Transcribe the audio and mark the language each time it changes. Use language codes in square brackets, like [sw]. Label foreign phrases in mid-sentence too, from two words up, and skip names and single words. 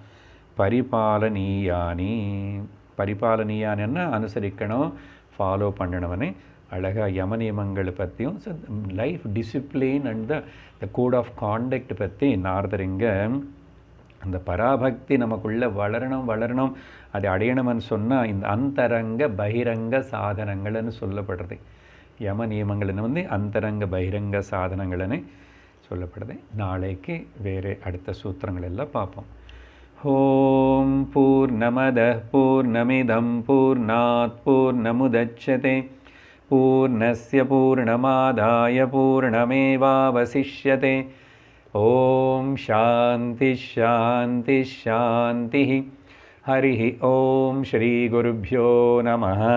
[ta] பரிபாலனீயானின்னா அனுசரிக்கணும், ஃபாலோ பண்ணணும்னு அழகாக யம நியமங்களை பற்றியும் [en] life discipline and the code of conduct [ta] பற்றி நாரதர் இங்கே அந்த பராபக்தி நமக்குள்ளே வளரணும், அதை அடையணும்னு சொன்னால் இந்த அந்தரங்க பகிரங்க சாதனங்கள்னு சொல்லப்படுறது. யம நியமங்கள்னு அந்தரங்க பகிரங்க சாதனங்கள்னு சொல்லப்படுது. நாளைக்கு வேறு அடுத்த சூத்திரங்கள் எல்லாம் பார்ப்போம். [sa] ओम् पूर्णमदः पूर्णमिदम् पूर्णात् पूर्णमुदच्यते पूर्णस्य पूर्णमादाय पूर्णमेवावशिष्यते. ओम् शान्ति शान्ति शान्ति. हरि ओम् श्री गुरुभ्यो नमः.